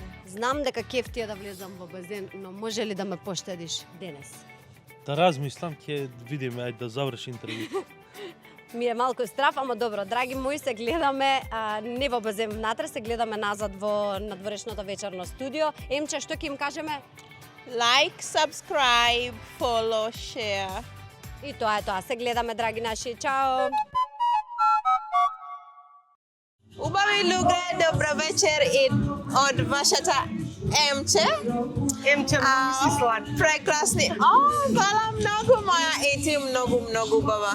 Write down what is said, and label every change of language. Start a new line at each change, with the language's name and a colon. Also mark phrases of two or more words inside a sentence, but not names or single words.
Macedonian: Знам дека кеф ти е да влезам во базен, но може ли да ме поштедиш денес? Да размислам, ќе видиме, ајде да заврши интервју. Ми е малку страф, ама добро, драги мои, се гледаме не во базен внатре, се гледаме назад во надворешното вечерно студио. Емче, што ќе им кажеме?
English: Like, subscribe, follow, share.
Macedonian: И тоа е тоа, се гледаме, драги наши, чао! Убави луѓе, добро вечер и од вашата Емче. Емче, много си слад. Прекрасни. Фала многу моја и ти многу убава.